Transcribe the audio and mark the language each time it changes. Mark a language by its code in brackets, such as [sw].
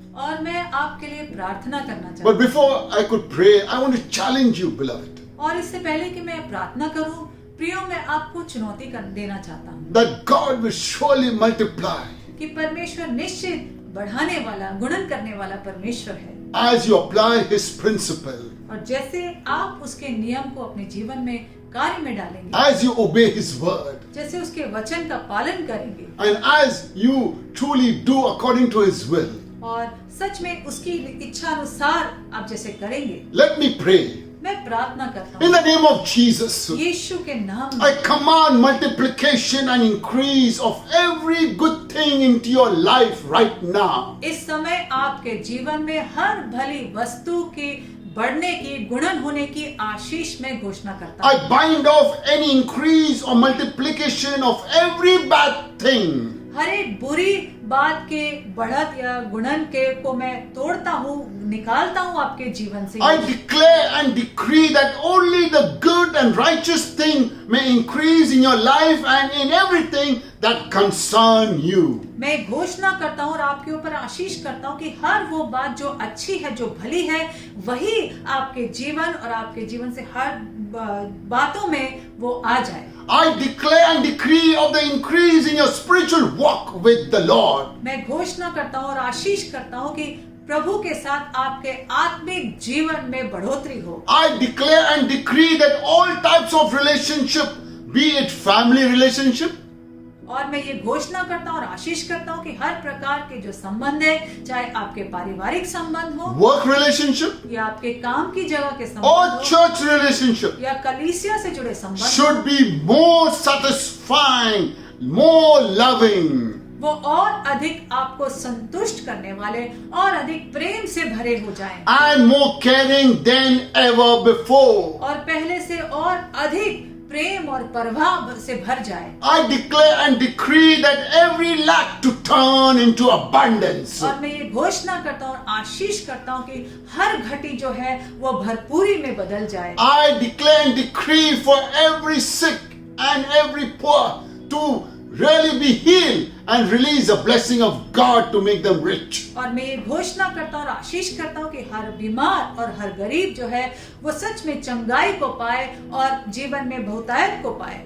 [hi] और मैं आपके लिए प्रार्थना करना चाहता [en] But [hi] हूँ। [en] before I could pray, I want to challenge you, beloved, [hi] और इससे पहले कि मैं प्रार्थना करूं, प्रियो मैं आपको चुनौती देना चाहता हूँ [en] that God will surely multiply [hi] कि परमेश्वर निश्चित बढ़ाने वाला, गुणन करने वाला परमेश्वर है। [en] as you apply His principle, [hi] और जैसे आप उसके नियम को अपने जीवन में कार्य में डालेंगे, [en] as you obey His word, [hi] जैसे उसके वचन का पालन करेंगे [en] and as you truly do according to His will. [hi] और सच में उसकी इच्छा अनुसार आप जैसे करेंगे। [en] Let me pray. [hi] मैं प्रार्थना करता [en] In [hi] हूँ [en] the name of Jesus, [hi] यीशु के नाम [en] I [hi] में [en] command multiplication and increase of every good thing into your life right now. [hi] इस समय आपके जीवन में हर भली वस्तु की बढ़ने की, गुणन होने की आशीष में घोषणा करता हूँ। [en] I bind off any increase or multiplication of every bad thing. [hi] हर एक बुरी बात के बढ़त या गुणन के को मैं तोड़ता हूँ, निकालता हूँ आपके जीवन से। [en] I declare and decree that only the good and righteous thing may increase in your life and in everything that concern you. [hi] मैं घोषणा करता हूँ और आपके ऊपर आशीष करता हूँ कि हर वो बात जो अच्छी है, जो भली है, वही आपके जीवन और आपके जीवन से हर बातों में वो आ जाए। [en] I declare and decree of the increase in your spiritual walk with the Lord. [hi] मैं घोषणा करता हूँ और आशीष करता हूँ कि प्रभु के साथ आपके आत्मिक जीवन में बढ़ोतरी हो। [en] I declare and decree that all types of relationship, be it family relationship, [hi] और मैं ये घोषणा करता हूँ और आशीष करता हूँ कि हर प्रकार के जो संबंध है, चाहे आपके पारिवारिक संबंध हो [en] work relationship, [hi] या आपके काम की जगह के [en] or [hi] संबंध हो [en] church relationship, [hi] या कलीसिया से जुड़े संबंध [en] should be more satisfying, more loving. [hi] वो और अधिक आपको संतुष्ट करने वाले और अधिक प्रेम से भरे हो जाएं [en] And more caring than ever before. [hi] और पहले से और अधिक प्रेम और प्रभाव से भर जाए। [en] I declare and decree that every lack to turn into abundance. [hi] और मैं ये घोषणा करता हूँ और आशीष करता हूँ कि हर घटी जो है वो भरपूरी में बदल जाए। [en] I declare and decree for every sick and every poor to really be healed and release a blessing of God to make them rich. [hi] और मैं ये घोषणा करता हूँ और आशीष करता हूँ कि हर बीमार और हर गरीब जो है वो सच में चंगाई को पाए और जीवन में बहुतायत को पाए।